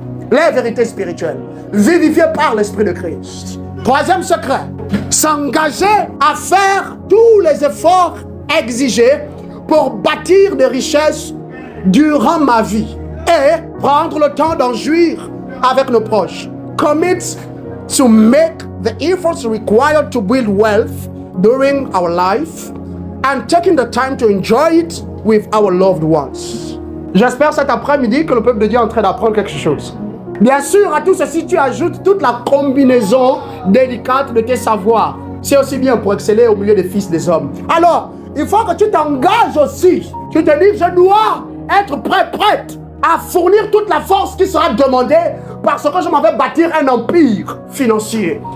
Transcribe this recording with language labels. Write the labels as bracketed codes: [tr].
[fr] Les vérités spirituelles, vivifiées par l'Esprit de Christ. 3e secret, s'engager à faire tous les efforts exigés pour bâtir des richesses durant ma vie et prendre le temps d'en jouir avec nos proches. [en] Commit to make the efforts required to build wealth during our life and taking the time to enjoy it with our loved ones. [fr] J'espère cet après-midi que le peuple de Dieu est en train d'apprendre quelque chose. Bien sûr, à tout ceci, tu ajoutes toute la combinaison délicate de tes savoirs. C'est aussi bien pour exceller au milieu des fils des hommes. Alors, il faut que tu t'engages aussi. Tu te dis, je dois être prête à fournir toute la force qui sera demandée parce que je m'en vais bâtir un empire financier.